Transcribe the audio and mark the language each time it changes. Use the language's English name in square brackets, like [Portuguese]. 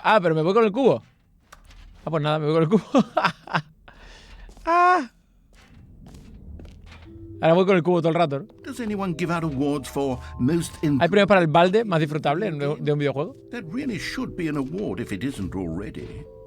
[Spanish] Ah, pero me voy con el cubo. Ah, pues nada, me voy con el cubo. Ah. Ahora voy con el cubo todo el rato, ¿no? [English] Does anyone give out awards for most [Spanish] ¿Hay premios para el balde más disfrutable de un videojuego? [English] That really should be an award if it isn't already.